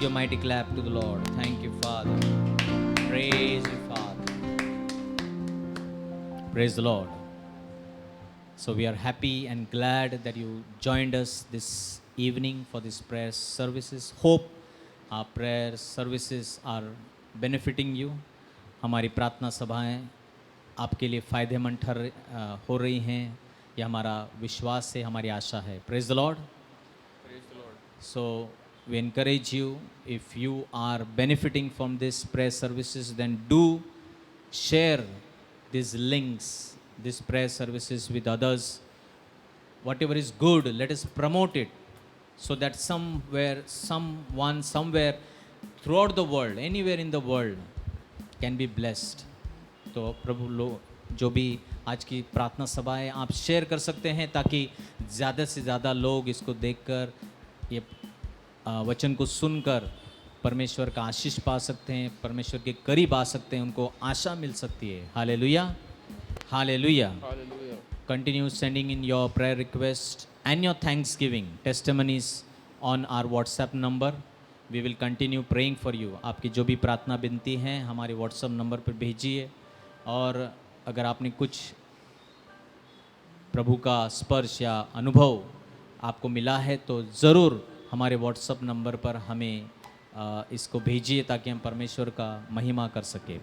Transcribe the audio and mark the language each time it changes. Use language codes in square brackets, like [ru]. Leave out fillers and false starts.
[en] give a mighty clap to the Lord. Thank you, Father. Praise you, Father. Praise the Lord. So we are happy and glad that you joined us this evening for this prayer services. Hope our prayer services are benefiting you. [hi] हमारी प्रार्थना सभाएं आपके लिए फ़ायदेमंद हो रही हैं, यह हमारा विश्वास है, हमारी आशा है. [en] Praise the Lord. Praise the Lord. So we encourage you, if you are benefiting from this prayer services, then do share these links, these prayer services with others. Whatever is good, let us promote it so that someone, somewhere throughout the world, anywhere in the world can be blessed. [hi] तो प्रभु लोग जो भी आज की प्रार्थना सभाएं आप share कर सकते हैं ताकि ज़्यादा से ज़्यादा लोग इसको देखकर ये वचन को सुनकर परमेश्वर का आशीष पा सकते हैं, परमेश्वर के करीब आ सकते हैं, उनको आशा मिल सकती है. Hallelujah, hallelujah. [en] Hallelujah. Continue sending in your prayer request and your thanksgiving testimonies on our WhatsApp number. We will continue praying for you. [hi] आपकी जो भी प्रार्थना विनती हैं हमारे WhatsApp नंबर पर भेजिए. और अगर आपने कुछ प्रभु का स्पर्श या अनुभव आपको मिला है तो ज़रूर हमारे WhatsApp नंबर पर हमें इसको भेजिए ताकि हम परमेश्वर का महिमा कर सके.